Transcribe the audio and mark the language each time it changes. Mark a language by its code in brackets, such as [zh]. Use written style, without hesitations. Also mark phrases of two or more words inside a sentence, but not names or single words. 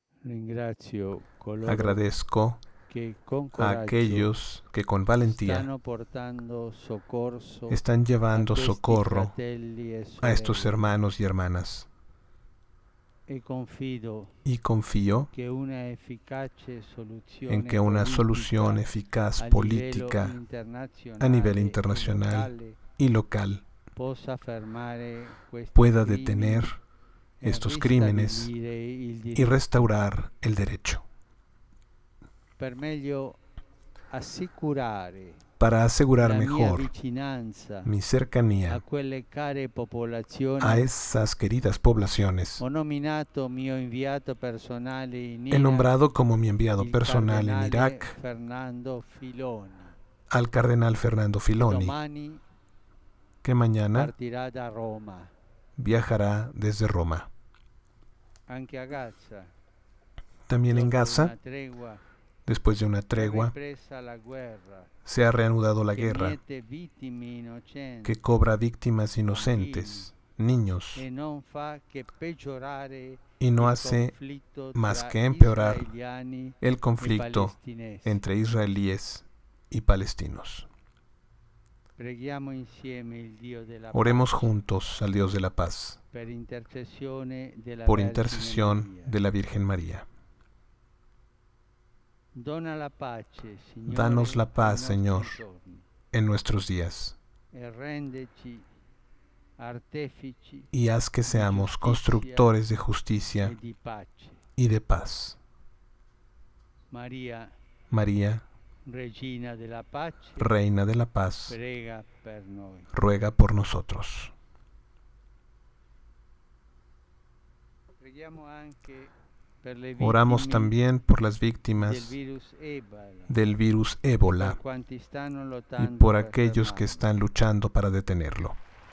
[it] Ringrazio coloro [es] Agradezco [it] che con [es] a [it] coraggio [es] aquellos que con valentía [it] stanno portando soccorso [es] están llevando [it] a questi [es] socorro [it] fratelli e [es] a estos [it] sorelle. [es] hermanos y hermanas. [it] E confido [es] Y confío [it] che una efficace soluzione [es] en que una [it] politica [es] solución eficaz [it] a [es] política a nivel internacional [it] e [es] y local [it] possa fermare questi [es] pueda [it] crimini [es] detener [it] e [es] estos crímenes [it] ristabilire il [es] y [it] diritto [es] restaurar el derecho, [it] per meglio assicurare [es] para asegurar [it] la mia [es] mejor [it] vicinanza [es] mi [it] a [es] cercanía [it] quelle care popolazioni. [es] a esas queridas poblaciones. [it] Ho nominato mio inviato personale in [es] He [it] Iraq, [es] nombrado como mi enviado [it] il [es] personal en [it] cardenale [es] Irak [it] Fernando Filoni. [es] al cardenal Fernando Filoni, [it] Domani [es] que mañana [it] partirà da Roma, [es] viajará desde Roma. [it] anche a Gaza. [es] También en [it] Dopo [es] Gaza, [it] una tregua, [es] después de una [it] è [es] tregua, [it] ripresa la guerra, [es] se ha reanudado la [it] che [es] guerra, [it] miete vittime innocenti [es] que cobra víctimas inocentes, niños, [it] e non fa che peggiorare [es] y no [it] il [es] hace [it] conflitto [es] más [it] tra [es] que empeorar [it] israeliani [es] el [it] e [es] conflicto [it] palestinesi. [es] entre israelíes y palestinos. [it] Preghiamo insieme il Dio della [es] Oremos [it] pace [es] juntos al Dios de la paz, [it] per intercessione della [es] por [it] Vergine [es] intercesión [it] Maria. [es] de la Virgen María. [it] Dona la pace, Signore, [es] Danos la paz, [it] ai [es] Señor, [it] nostri giorni, [es] en nuestros días, [it] e rendeci artefici [es] y haz que seamos justicia constructores de [it] e [es] justicia [it] di pace. [es] y de paz. [it] Maria, [es] María, [it] Regina della pace, [es] Reina de la paz, [it] prega per noi. [es] ruega por nosotros. [it] Preghiamo anche per le [es] Oramos [it] vittime [es] también por las [it] del [es] víctimas [it] virus Ebola, [es] del virus ébola [it] per quanti stanno [es] y [it] lottando [es] por [it] per [es] aquellos que [it] fermarlo. [es] están luchando para detenerlo.